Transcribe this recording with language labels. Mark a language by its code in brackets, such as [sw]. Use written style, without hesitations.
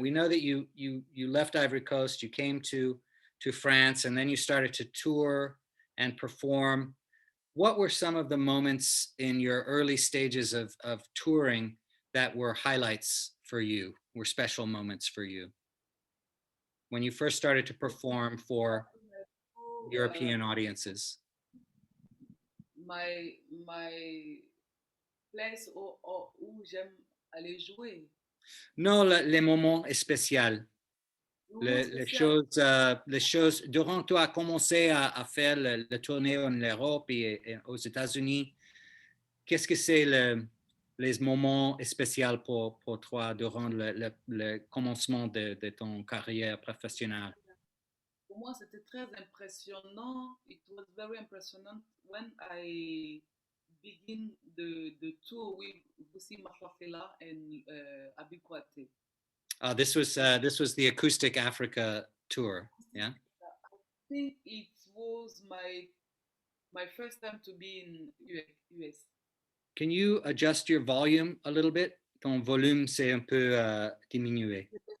[en] We know that you left Ivory Coast, you came to France, and then you started to tour and perform. What were some of the moments in your early stages of touring that were highlights for you, were special moments for you, when you first started to perform for European audiences? My place [fr] où j'aime aller jouer. Non, les moments spéciaux. Moment Les choses, durant tu as commencé à faire le tournée en Europe et aux États-Unis, qu'est-ce que c'est les moments spéciaux pour toi durant le commencement de ton carrière professionnelle? Pour moi, c'était très impressionnant. [en] It was very impressionnant when I begin the tour with Busi Mafafela and Abi Kwate. This was the Acoustic Africa tour, yeah? I think it was my first time to be in US. Can you adjust your volume a little bit? [fr] Ton volume c'est un peu diminué.